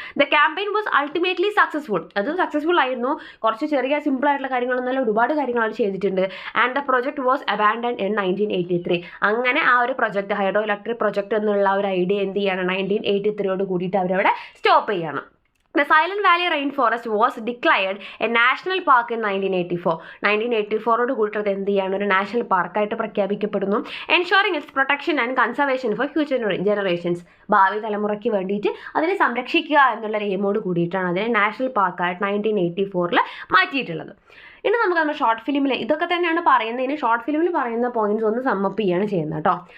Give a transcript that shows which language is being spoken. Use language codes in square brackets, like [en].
[en] The campaign was ultimately successful. [ml] അത് successful ആയിരുന്നു. കുറച്ച് ചെറിയ സിമ്പിൾ ആയിട്ടുള്ള കാര്യങ്ങളൊന്നല്ല, ഒരുപാട് കാര്യങ്ങൾ അവർ ചെയ്തിട്ടുണ്ട്. [en] And the project was abandoned in 1983. [ml] അങ്ങനെ ആ ഒരു പ്രൊജക്ട് ഹൈഡ്രോ ഇലക്ട്രിക് പ്രൊജക്ട് എന്നുള്ള ഒരു ഐഡിയ എന്ത് ചെയ്യാണ് 1983 കൂടിയിട്ട് അവരവിടെ സ്റ്റോപ്പ് ചെയ്യണം. [en] The Silent Valley Rainforest was declared a national park in 1984. [ml] 1984 കൂട്ടത് എന്ത് ചെയ്യാണ് ഒരു national പാർക്കായിട്ട് പ്രഖ്യാപിക്കപ്പെടുന്നു. [en] Ensuring its protection and conservation for future generations. [ml] ഭാവി തലമുറയ്ക്ക് വേണ്ടിയിട്ട് അതിനെ സംരക്ഷിക്കുക എന്നുള്ള എയിമോട് കൂടിയിട്ടാണ് അതിനെ നാഷണൽ പാർക്കായിട്ട് 1984 മാറ്റിയിട്ടുള്ളത്. ഇനി നമുക്ക് നമ്മുടെ ഷോർട്ട് ഫിലിമിൽ ഇതൊക്കെ തന്നെയാണ് പറയുന്നതിന് ഷോർട്ട് ഫിലിമിൽ പറയുന്ന പോയിന്റ്സ് ഒന്ന് സമ്മപ്പ് ചെയ്യാണ് ചെയ്യുന്നത് കേട്ടോ.